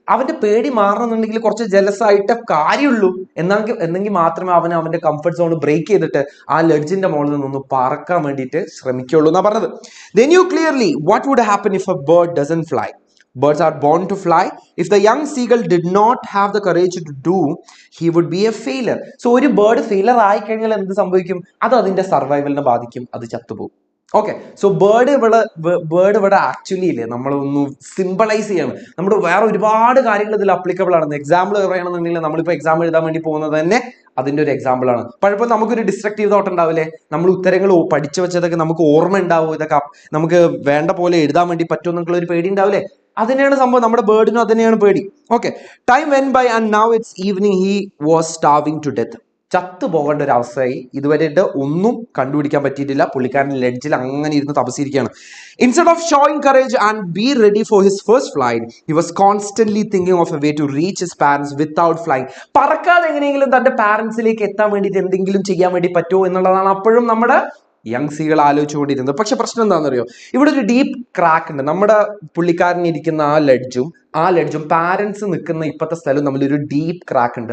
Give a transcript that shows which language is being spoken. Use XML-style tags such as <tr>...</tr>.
<ml>അവന്റെ പേടി മാറണമെന്നുണ്ടെങ്കിൽ കുറച്ച് ജലസ് ആയിട്ട് കാര്യമുള്ളൂ. എന്നെങ്കിൽ മാത്രമേ അവന്റെ കംഫർട്ട് സോൺ ബ്രേക്ക് ചെയ്തിട്ട് ആ ലെഡ്ജിന്റെ മുകളിൽ നിന്ന് പറക്കാൻ വേണ്ടിയിട്ട് ശ്രമിക്കുള്ളൂ എന്നാ പറഞ്ഞത്.</ml> <en>They knew clearly what would happen if a bird doesn't fly. Birds are born to fly. If the young seagull did not have the courage to do, he would be a failure.</en> <ml>So ഒരു bird failure ആയി കഴിഞ്ഞാൽ എന്ത് സംഭവിക്കും? അത് അതിന്റെ സർവൈവലിനെ ബാധിക്കും, അത് ചത്തുപോകും. ഓക്കെ, സോ ബേർഡ് ഇവിടെ ആക്ച്വലി ഇല്ലേ, നമ്മളൊന്ന് സിംബലൈസ് ചെയ്യാണ്. നമ്മുടെ വേറെ ഒരുപാട് കാര്യങ്ങൾ ഇതിൽ അപ്ലിക്കബിൾ ആണ്. എക്സാമ്പിൾ പറയണമെന്നുണ്ടെങ്കിൽ നമ്മളിപ്പോൾ എക്സാം എഴുതാൻ വേണ്ടി പോകുന്നത് തന്നെ അതിന്റെ ഒരു എക്സാമ്പിൾ ആണ്. പലപ്പോൾ നമുക്കൊരു ഡിസ്ട്രക്റ്റീവ് തോട്ട് ഉണ്ടാവില്ലേ? നമ്മൾ ഉത്തരങ്ങൾ പഠിച്ചു വെച്ചതൊക്കെ നമുക്ക് ഓർമ്മ ഉണ്ടാവും, ഇതൊക്കെ നമുക്ക് വേണ്ട പോലെ എഴുതാൻ വേണ്ടി പറ്റുമെന്നുള്ള ഒരു പേടി ഉണ്ടാവില്ലേ? അതിനെയാണ് സംഭവം. നമ്മുടെ ബേർഡിനും അതിനെയാണ് പേടി. Okay,</ml> <en>Time went by and now it's evening. He was starving to death.</en> <ml>ചത്തു പോകേണ്ട ഒരു അവസ്ഥയായി. ഇതുവരെ ഒന്നും കണ്ടുപിടിക്കാൻ പറ്റിയിട്ടില്ല. പുള്ളിക്കാരൻ ലെഡ്ജിൽ അങ്ങനെ ഇരുന്ന് തപസിരിക്കുകയാണ്.</ml> <en>Instead of showing courage and be ready for his first flight, he was constantly thinking of a way to reach his parents without flying.</en> <ml>പറക്കാതെ എങ്ങനെയെങ്കിലും തന്റെ പാരന്റ്സിലേക്ക് എത്താൻ വേണ്ടിയിട്ട് എന്തെങ്കിലും ചെയ്യാൻ വേണ്ടി പറ്റുമോ എന്നുള്ളതാണ് അപ്പോഴും നമ്മുടെ യങ് സീകൾ ആലോചിച്ചുകൊണ്ടിരുന്നത്. പക്ഷെ പ്രശ്നം എന്താണെന്നറിയോ? ഇവിടെ ഒരു ഡീപ്പ് ക്രാക്ക് ഉണ്ട്. നമ്മുടെ പുള്ളിക്കാരൻ ഇരിക്കുന്ന ആ ലെഡ്ജും പാരന്റ്സ് നിൽക്കുന്ന ഇപ്പോഴത്തെ സ്ഥലവും തമ്മിൽ ഒരു ഡീപ്പ് ക്രാക്ക് ഉണ്ട്.</ml>